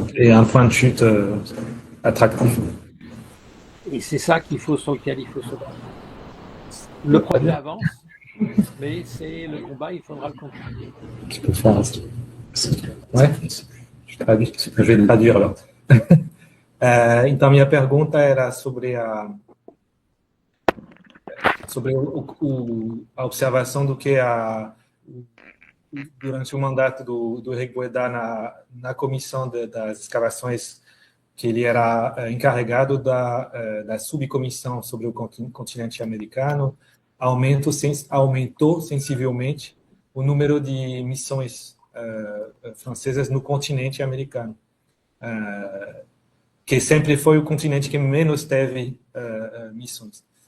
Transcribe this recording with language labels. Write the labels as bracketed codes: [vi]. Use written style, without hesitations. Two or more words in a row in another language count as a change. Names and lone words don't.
[fr] Et un point de chute attractif. Et c'est ça sur lequel il faut se battre. Le projet avance, mais c'est le combat, il faudra le continuer. Tu peux faire ouais, je vais traduire alors. [pt] Então, minha pergunta era sobre a observação do que durante o mandato do Henrique Boeda na comissão das escavações, que ele era encarregado da subcomissão sobre o continente americano, aumentou sensivelmente o número de missões francesas no continente americano, que sempre foi o continente que menos teve missões.